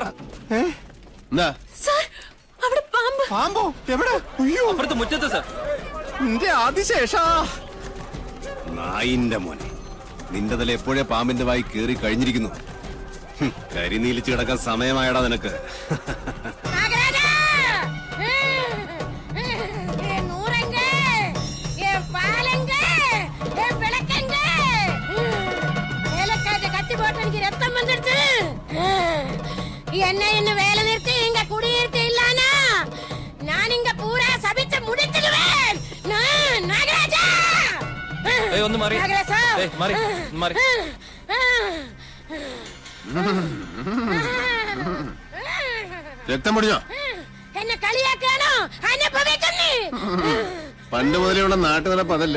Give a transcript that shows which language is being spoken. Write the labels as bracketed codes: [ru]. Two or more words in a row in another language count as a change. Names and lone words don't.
[ml] എന്താ? സാർ, അവിടെ പാമ്പ്. പാമ്പോ? എവിടെ? അയ്യോ, അപ്പുറത്ത് മുറ്റത്ത് സാർ. നിന്റെ ആദിശേഷാ. നായിന്റെ മോനെ, നിന്റെ തല എപ്പോഴേ പാമ്പിന്റെ വായി കേറി കഴിഞ്ഞിരിക്കുന്നു. കരിനീലിച്ച് കിടക്കാൻ സമയമായടാ നിനക്ക്. [ta] என்ன என்ன வேலை நிறுத்தி இங்க குடியிருக்க இல்லானா நான் இங்க பூரா சபிச்சு முடிச்சிடுவேன். நாகராஜா, [ml] ഒന്ന് മാറി. മാറി മാറി. രക്തം പൊടിഞ്ഞോ? എന്നെ കളിയാക്കാനോ? അനുഭവിക്കുന്നേ. പണ്ട് മുതലുള്ള നാട്ടുനടപ്പ് അതല്ലേ.